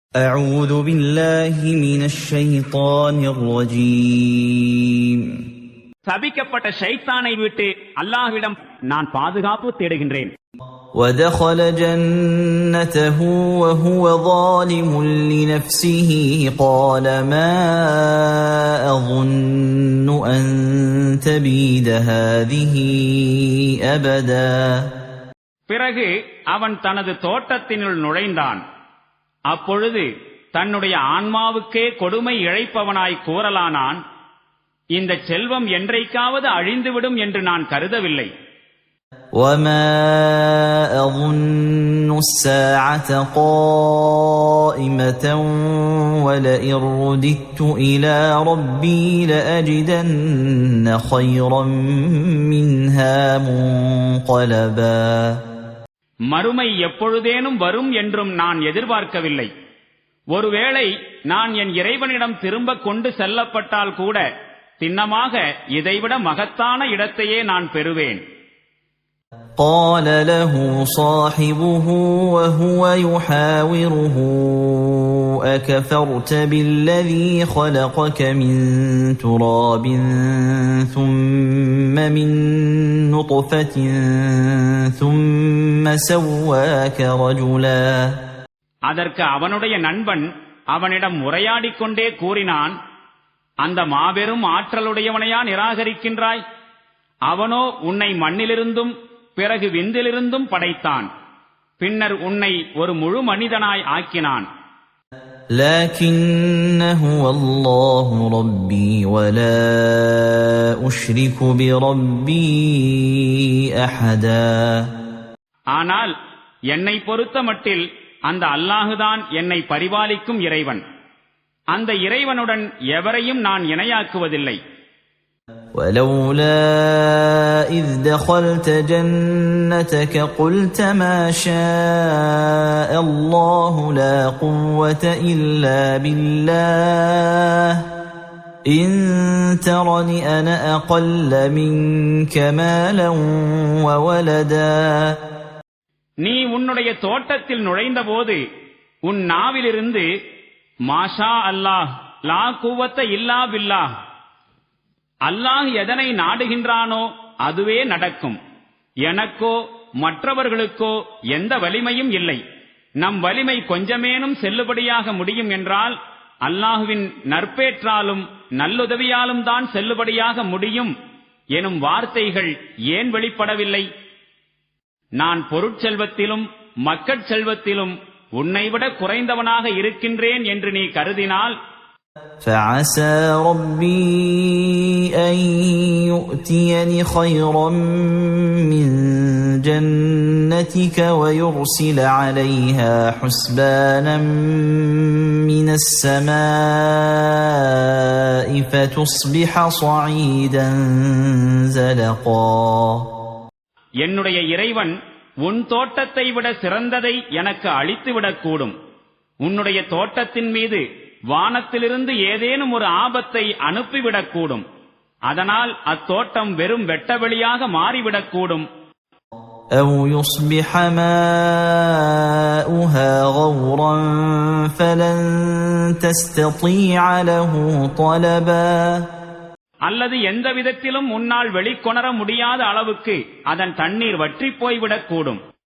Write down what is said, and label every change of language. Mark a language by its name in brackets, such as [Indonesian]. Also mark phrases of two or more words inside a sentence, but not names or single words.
[Arabic] أعوذ بالله من الشيطان الرجيم. [Tamil] சபிக்கப்பட்ட ஷைத்தானை விட்டு அல்லாஹ்விடம் நான் பாதுகாப்பு தேடுகின்றேன். [Arabic] ودخل جنته وهو ظالم لنفسه قال ما أظن أن تبيد هذه أبدا. [Tamil] பிறகு அவன் தனது தோட்டத்தினுள் நுழைந்தான். அப்பொழுது தன்னுடைய ஆன்மாவுக்கே கொடுமை இழைப்பவனாய் கூறலானான், இந்த செல்வம் என்றைக்காவது அழிந்துவிடும் என்று நான் கருதவில்லை. [Arabic] وما أظن الساعة قائمة ولئن رددت إلى ربي لأجدن خيرا منها منقلبا. [Tamil] மறுமை எப்பொழுதேனும் வரும் என்றும் நான் எதிர்பார்க்கவில்லை. ஒருவேளை நான் என் இறைவனிடம் திரும்ப கொண்டு செல்லப்பட்டால் கூட சின்னமாக இதைவிட மகத்தான இடத்தையே நான் பெறுவேன். [Arabic] قال له صاحبه وهو يحاوره أكفرت بالذي خلقك من تراب ثم من نطفة ثم سواك رجلا. [Tamil] அதற்கு அவனுடைய நண்பன் அவனிடம் உரையாடிக் கொண்டே கூறினான், அந்த மாபெரும் ஆற்றலுடையவனையா நிராகரிக்கின்றாய்? அவனோ உன்னை மண்ணிலிருந்தும் பிறகு விந்திலிருந்தும் படைத்தான், பின்னர் உன்னை ஒரு முழு மனிதனாய் ஆக்கினான். [Arabic] لكن هو الله ربي ولا أشرك بربي أحدا. [Tamil] ஆனால் என்னை பொறுத்த மட்டில் அந்த அல்லாஹுதான் என்னை பரிபாலிக்கும் இறைவன். அந்த இறைவனுடன் எவரையும் நான் இணையாக்குவதில்லை. [Arabic] ولولا إذ دخلت جنتك قلت ما شاء الله لا قوة إلا بالله إن ترني أنا أقل منك مالا وولدا. [Tamil] நீ உன்னுடைய தோட்டத்தில் நுழைந்தபோது உன் நாவிலிருந்து [Arabic] ما شاء الله لا قوة إلا بالله, [Tamil] அல்லாஹ் எதனை நாடுகின்றானோ அதுவே நடக்கும், எனக்கோ மற்றவர்களுக்கோ எந்த வலிமையும் இல்லை, நம் வலிமை கொஞ்சமேனும் செல்லுபடியாக முடியும் என்றால் அல்லாஹுவின் நற்பேற்றாலும் நல்லுதவியாலும் தான் செல்லுபடியாக முடியும் எனும் வார்த்தைகள் ஏன் வெளிப்படவில்லை? நான் பொருட்செல்வத்திலும் மக்கட் செல்வத்திலும் உன்னைவிட குறைந்தவனாக இருக்கின்றேன் என்று நீ கருதினால், [Arabic] فعسى ربي أن يؤتيني خيرا من جنتك ويرسل عليها حسبانا من السماء فتصبح صعيدا زلقا. [Tamil] என்னுடைய இறைவன் உன் தோட்டத்தை விட சிறந்ததை எனக்கு அளித்துவிடக்கூடும். உன்னுடைய தோட்டத்தின் மீது வானத்திலிருந்து ஏதேனும் ஒரு ஆபத்தை அனுப்பிவிடக்கூடும். அதனால் அத்தோட்டம் வெறும் வெட்டவெளியாக மாறிவிடக்கூடும். [Arabic] أو يصبح ماؤها غورا فلن تستطيع له طلبا. [Tamil] அல்லது எந்த விதத்திலும் உன்னால் வெளிக்கொணர முடியாத அளவுக்கு அதன் தண்ணீர் வற்றிப் போய்விடக்கூடும்.